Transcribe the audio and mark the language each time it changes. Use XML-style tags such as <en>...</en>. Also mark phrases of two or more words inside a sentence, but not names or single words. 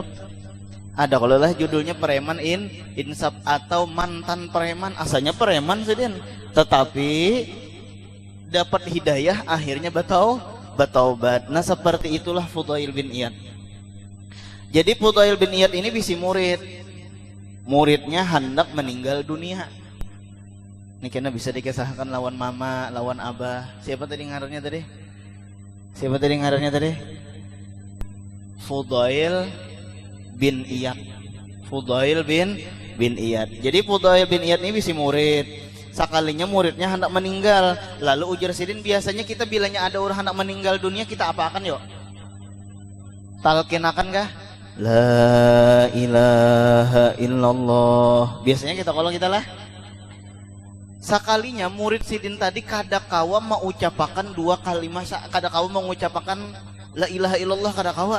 <id>Ada kalau lah judulnya preman insaf atau mantan preman, asalnya preman sedin, tetapi dapat hidayah akhirnya bertaubat. Nah seperti itulah Fudail bin Iyad.</id> <bjn>Jadi Fudail bin Iyad ini bisi muridnya hendak meninggal dunia. Ini kena bisa dikisahkan lawan mama, lawan abah. Siapa tadi ngarannya tadi? Fudail bin Iyad. Fudail bin Iyad. Jadi Fudail bin Iyad ini bisi murid. Sekalinya muridnya hendak meninggal, lalu ujar sidin, biasanya kita bilangnya ada orang hendak meninggal dunia, kita apa akan yuk? Talqinakan kah?</bjn> <ar>لا إله إلا الله.</ar> <bjn>Biasanya kita kalau kita lah. Sekalinya murid sidin tadi kada kawa mengucapkan dua kalimat, kada kawa mengucapkan</bjn> <ar>لا إله إلا الله,</ar> <bjn>kada kawa.</bjn>